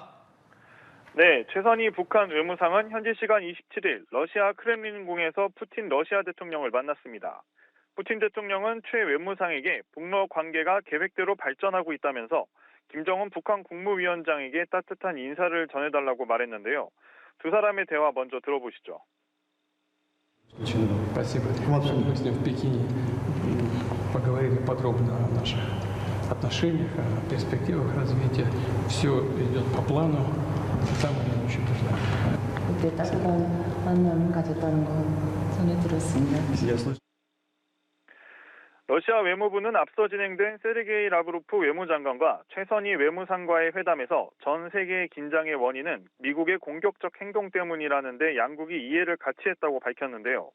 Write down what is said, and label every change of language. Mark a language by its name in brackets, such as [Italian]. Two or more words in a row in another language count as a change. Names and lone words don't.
[Korean] 네, 최선희 북한 외무상은 현지 시간 27일 러시아 크렘린궁에서 푸틴 러시아 대통령을 만났습니다. 푸틴 대통령은 최 외무상에게 북러 관계가 계획대로 발전하고 있다면서 김정은 북한 국무위원장에게 따뜻한 인사를 전해달라고 말했는데요. 두 사람의 대화 먼저 들어보시죠. [Russian] Спасибо. Мы с ним в Пекине поговорили подробно о наших отношениях, о перспективах развития. Все идет по плану. Самое очень важное. [Korean] 그때 따뜻한 만남을 가졌다는 거 전해들었습니다. 러시아 외무부는 앞서 진행된 세르게이 라브로프 외무장관과 최선희 외무상과의 회담에서 전 세계의 긴장의 원인은 미국의 공격적 행동 때문이라는데 양국이 이해를 같이 했다고 밝혔는데요.